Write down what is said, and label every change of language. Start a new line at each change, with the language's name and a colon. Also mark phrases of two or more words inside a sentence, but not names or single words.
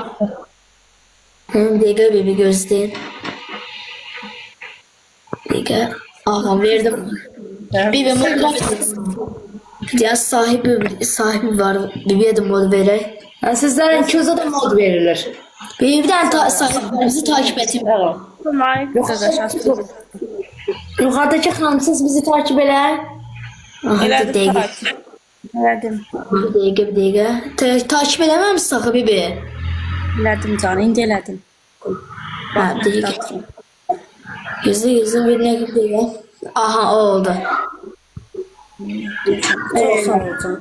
Azerbaijani: Dəqiqə bebi gözləyin. Dəqiqə. Aha, verdim. Bibi mod ya sahibi var. Bibiyə də mod verək. Sizlərin ikinize de mod verilir. Bir dənə sahibimizi takip edin.
Turkish: Yukarıdaki hanım siz bizi takip eder.
Azerbaijani: Aha, bir dəqiqə. Elədim. Bir dəqiqə. Takip edəməmişsin axı bibi. Elədim canım, indi elədim. Ha, bir dəqiqə. Gözlə bir dəqiqə. Aha, o oldu. Çox sağ ol canım.